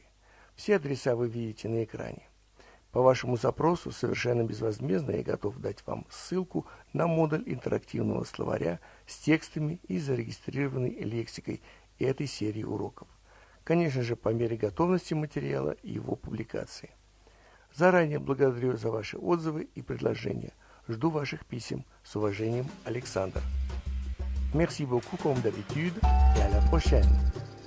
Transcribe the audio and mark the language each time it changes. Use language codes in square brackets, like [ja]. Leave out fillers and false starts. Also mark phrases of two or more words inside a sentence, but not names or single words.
[ru] Все адреса вы видите на экране. По вашему запросу совершенно безвозмездно я готов дать вам ссылку на модуль интерактивного словаря с текстами и зарегистрированной лексикой этой серии уроков. Конечно же, по мере готовности материала и его публикации. Заранее благодарю за ваши отзывы и предложения. Жду ваших писем. С уважением, Александр. [fr] Merci beaucoup comme d'habitude et à la prochaine.